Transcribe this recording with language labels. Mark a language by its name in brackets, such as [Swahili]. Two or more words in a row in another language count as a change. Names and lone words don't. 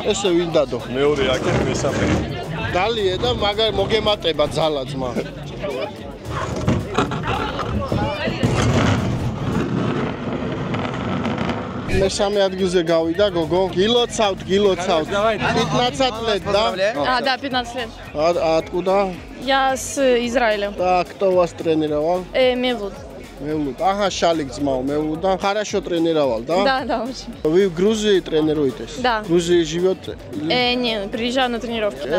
[Georgian] ესე ვინ დადო? მეორე აქეთ მესამე. დალიე და მაგარ მოგემატება ძალა ძმა. მესამე ადგილზე გავიდა გოგო. [Russian] გილოცავთ. 15 лет, да? Да, 15 лет. Откуда? Я с Израиля. Так, кто вас тренировал? Мевлуд. Мевлуд. Ага, Шалик Змау, Мевлуд, да? Хорошо тренировал, да? Да, очень. Вы в Грузии тренируетесь? Да. В Грузии живете? Не, приезжаю на тренировки, да.